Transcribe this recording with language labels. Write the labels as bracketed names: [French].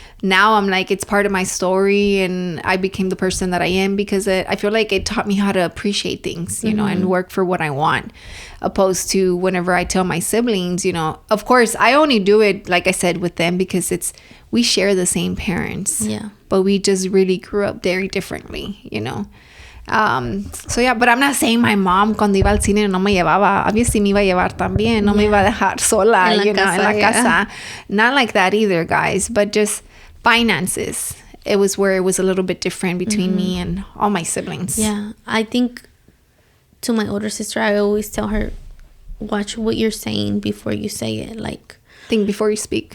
[English] Now I'm like, it's part of my story, and I became the person that I am because I feel like it taught me how to appreciate things, you know, and work for what I want, opposed to whenever I tell my siblings, you know, of course, I only do it, like I said, with them because we share the same parents. Yeah. But we just really grew up very differently, you know. So yeah, but I'm not saying my mom [Spanish] cuando iba al cine no me llevaba. [English] Obviously [Spanish] me iba a llevar también. No me iba a dejar sola, [English] you know, [Spanish] en la casa. [English] Not like that either, guys, but just... finances, it was where it was a little bit different between me and all my siblings. Yeah, I think to my older sister, I always tell her, watch what you're saying before you say it. Like, think before you speak.